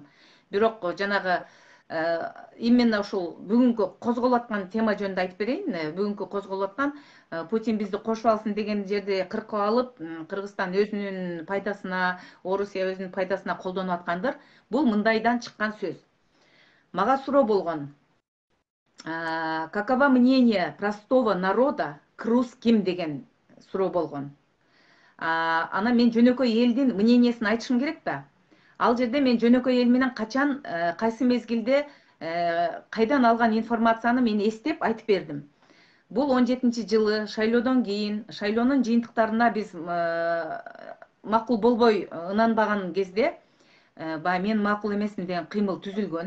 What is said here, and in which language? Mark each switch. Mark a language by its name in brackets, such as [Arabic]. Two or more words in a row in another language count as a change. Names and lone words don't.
[Kyrgyz] Бирок жанагы именно ушул бүгүнкү козголуп аткан тема жөнүндө айтып берейин. Бүгүнкү козголуп аткан Путин бизди кошуп алсын деген жерде кыркып алып, Кыргызстан өзүнүн пайдасына, Орусия өзүнүн пайдасына колдонуп аткандыр. Бул мындайдан чыккан сөз. Мага суроо болгон. [Russian] Каково мнение простого народа к русским [Kyrgyz] деген суроо болгон. Ана мен жөнөкөй элдин мнениясын айтышым керек да. Ал жерде мен жөнөкөй эл менен качан, кайсы мезгилде, кайдан алган информацияны мен эстеп айтып бердим. Бул 17-жылы шайлоодон кийин, шайлоонун жыйынтыктарына биз макул болбой ынанбаган кезде, баягы мен макул эмесмин деген кыймыл түзүлгөн.